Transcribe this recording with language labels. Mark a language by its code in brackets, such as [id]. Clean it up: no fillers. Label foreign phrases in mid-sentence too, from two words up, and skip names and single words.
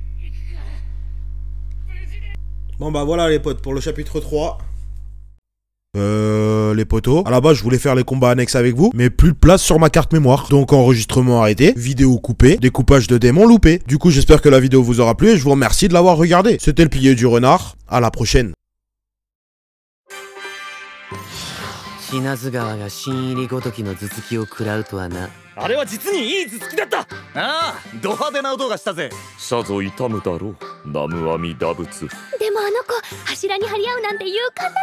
[fr] Bon bah voilà les potes, pour le chapitre 3. Les potos, à la base je voulais faire les combats annexes avec vous, mais plus de place sur ma carte mémoire. Donc enregistrement arrêté, vidéo coupée, découpage de démons loupé. Du coup j'espère que la vidéo vous aura plu et je vous remercie de l'avoir regardé. C'était le pilier du renard, à la prochaine. [ja] 品津川が新入りごときの頭突きを食らうとはな。あれは実にいい頭突きだった。ああ、ド派手な音がしたぜ。さぞ痛むだろう、南無阿弥陀仏。でもあの子、柱に張り合うなんて勇敢なのね。